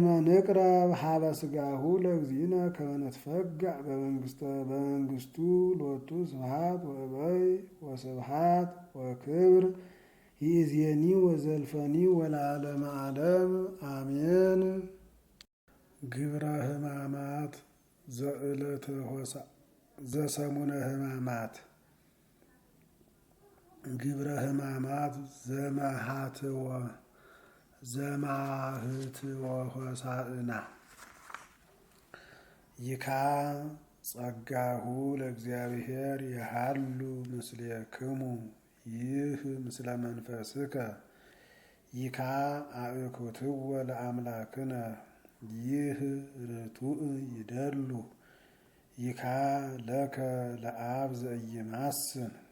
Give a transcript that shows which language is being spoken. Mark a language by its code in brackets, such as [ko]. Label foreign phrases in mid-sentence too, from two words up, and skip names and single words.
[gez] ንቅረብ ሀበ ሥጋሁ ለእግዚእነ ከመ ንትፈግዕ በመንግሥቱ ሎቱ ስብሐት ወእበይ ወስብሐት ወክብር ይእዜኒ ወዘልፈኒ ወለዓለመ ዓለም አሜን። ግብረ ሕማማት ዘዕለተ ሆሳዕና ዘሰሙነ ሕማማት ግብረ ሕማማት ዘማህትወ ሆሳዕና ይካ ጸጋሁ ለእግዚአብሔር የሃሉ ምስሌክሙ ይህ ምስለ መንፈስከ ይካ አእኩትወ ለአምላክነ ይህ ርቱዕ ይደሉ ይካ ለከ ለአብ ዘኢይማስን